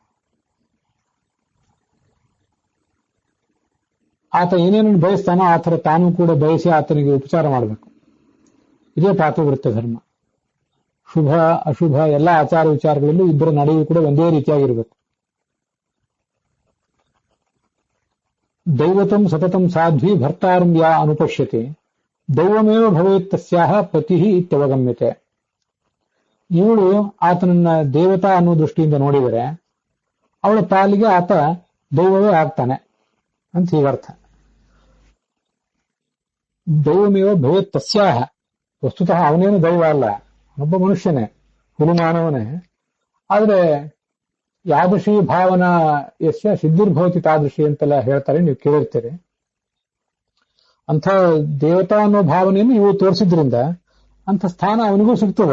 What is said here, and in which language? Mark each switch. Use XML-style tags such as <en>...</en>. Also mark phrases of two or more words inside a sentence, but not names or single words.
<kn>ಆತ ಏನೇನು ಬಯಸ್ತಾನೋ ಆ ಥರ ತಾನು ಕೂಡ ಬಯಸಿ ಆತನಿಗೆ ಉಪಚಾರ ಮಾಡಬೇಕು. ಇದೇ ಪಾತಿವ್ರತ್ಯ ಧರ್ಮ. ಶುಭ ಅಶುಭ ಎಲ್ಲ ಆಚಾರ ವಿಚಾರಗಳಲ್ಲೂ ಇಬ್ಬರ ನಡೆಯೂ ಕೂಡ ಒಂದೇ ರೀತಿಯಾಗಿರಬೇಕು.</kn> <sa>ದೈವತಂ ಸತತಂ ಸಾಧ್ವಿ ಭರ್ತಾರಂ ಯಾ ಅನುಪಶ್ಯತೆ ದೈವಮೇವ ಭವೇತ್ ತಸ್ಯಾಹ ಪತಿ ಇತ್ಯವಗಮ್ಯತೆ.</sa> <kn>ಇವಳು ಆತನನ್ನ ದೇವತಾ ಅನ್ನೋ ದೃಷ್ಟಿಯಿಂದ ನೋಡಿದರೆ ಅವಳ ಪಾಲಿಗೆ ಆತ ದೈವವೇ ಆಗ್ತಾನೆ ಅಂತ ಹೀಗರ್ಥ.</kn> <sa>ದೈವಮೇವ ಭವೇತ್ ತಸ್ಯಾಹ,</sa> <kn>ವಸ್ತುತಃ ಅವನೇನು ದೈವ ಅಲ್ಲ, ಒಬ್ಬ ಮನುಷ್ಯನೇ, ಹುಲುಮಾನವನೇ. ಆದ್ರೆ</kn> <sa>ಯಾದೃಶಿ ಭಾವನಾ ಯಸ್ಯ ಸಿದ್ಧಿರ್ಭವತಿ ತಾದೃಶಿ</sa> <kn>ಅಂತೆಲ್ಲ ಹೇಳ್ತಾರೆ, ನೀವು ಕೇಳಿರ್ತೀರಿ. ಅಂಥ ದೇವತಾ ಅನ್ನೋ ಭಾವನೆಯನ್ನು ಇವು ತೋರಿಸಿದ್ರಿಂದ ಅಂಥ ಸ್ಥಾನ ಅವನಿಗೂ ಸಿಗ್ತದೆ.</kn>